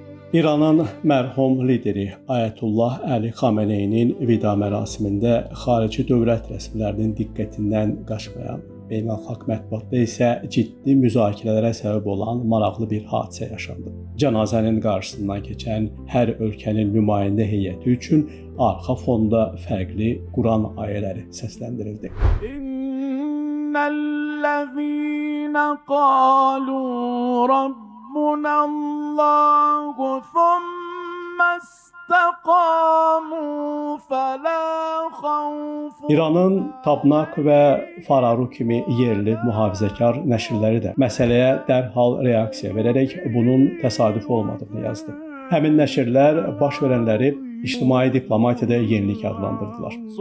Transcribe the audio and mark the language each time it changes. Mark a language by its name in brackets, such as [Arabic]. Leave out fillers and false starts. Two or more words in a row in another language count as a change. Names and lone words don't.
[Azerbaijani] İranın mərhum lideri Ayətullah Əli Xameneyinin vida mərasimində xarici dövlət rəsmilərinin diqqətindən qaçmayan, beynəlxalq mətbuatda isə ciddi müzakirələrə səbəb olan maraqlı bir hadisə yaşandı. Cənazənin qarşısından keçən hər ölkənin nümayəndə heyəti üçün arxa fonda fərqli Quran ayələri səsləndirildi. [Arabic] إن الذين قالوا ربنا الله ثم استقاموا فلا خوف. [Azerbaijani] İranın Tabnak və Fararu kimi yerli mühafizəkar nəşrləri də məsələyə dərhal reaksiya verərək bunun təsadüf olmadığını yazdı. Həmin nəşrlər baş verənləri ictimai diplomatiyada yenilik adlandırdılar.